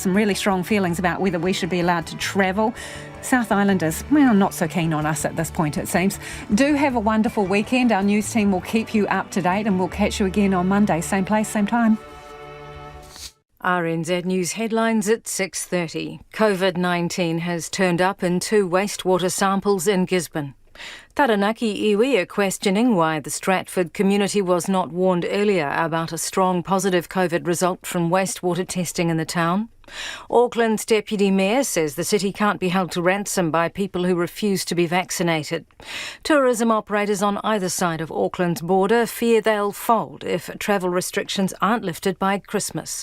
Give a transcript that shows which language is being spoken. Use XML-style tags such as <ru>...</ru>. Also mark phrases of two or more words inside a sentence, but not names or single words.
<en>Some really strong feelings about whether we should be allowed to travel. South Islanders, well, not so keen on us at this point, it seems. Do have a wonderful weekend. Our news team will keep you up to date and we'll catch you again on Monday. Same place, same time. RNZ News headlines at 6:30. COVID-19 has turned up in 2 wastewater samples in Gisborne. Taranaki iwi are questioning why the Stratford community was not warned earlier about a strong positive COVID result from wastewater testing in the town. Auckland's Deputy Mayor says the city can't be held to ransom by people who refuse to be vaccinated. Tourism operators on either side of Auckland's border fear they'll fold if travel restrictions aren't lifted by Christmas.</en>